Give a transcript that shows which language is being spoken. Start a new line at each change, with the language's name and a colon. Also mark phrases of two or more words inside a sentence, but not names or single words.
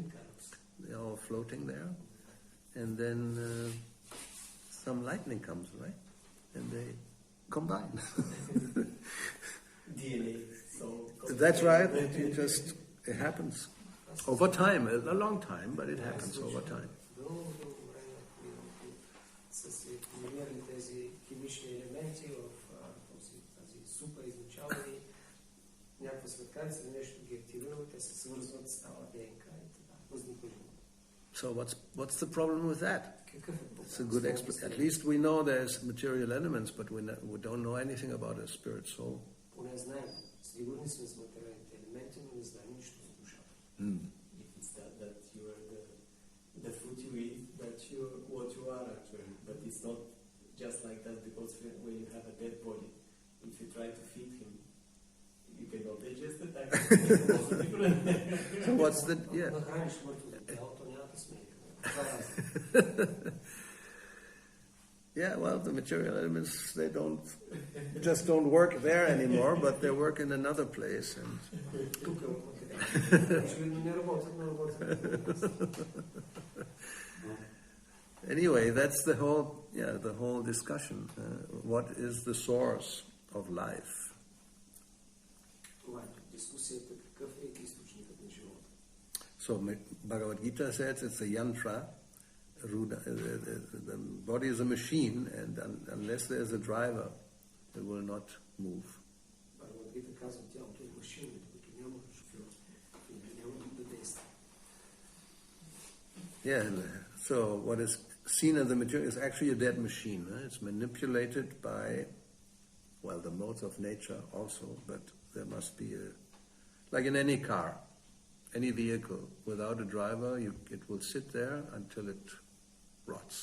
English: They're all floating there. And then some lightning comes, right? And they combine. DNA. So That's right. It happens. Over time, a long time, but it happens over time.
Bulgarian: Дълго време са се комбинирали тези химични елементи в тази супа изначално и някаква светкавица или нещо ги активира, те се свързват, става ДНК и така възниква живот.
English: So what's the problem with that?
Bulgarian: Какъв е проблем?
English: It's a good explanation. At least we know there's material elements, but we don't know anything about a spirit soul.
Bulgarian: Поне знаем, сигурни сме с материалните елементи, но не знаем нищо за душата.
English: if it's that you are the food you eat, that you what you are actually, but it's not just like that, because when you have a dead body, if you try to feed him, you cannot digest it. It's also different. So what's the
Bulgarian: Нахраниш мъртвото тяло, то няма да смее. Това е разлика.
English: Yeah, well, the material elements, they just don't work there anymore, but they work in another place. And
Bulgarian: Тук е от материал. Очевидно не работят, но работят.
English: anyway, that's the whole discussion. What is the source of life?
Bulgarian: Това е дискусията, какъв е източникът на живота.
English: So Bhagavad Gita says it's a yantra. The body is a machine, and unless there's a driver, it will not move.
Bulgarian: Bhagavad Gita казва, тялото е машина, докато няма шофьор и няма да действа.
English: Yeah, so what is seen as the material is actually a dead machine. It's manipulated by, well, the modes of nature also, but there must be like in any car, any vehicle, without a driver, it will sit there until it rots.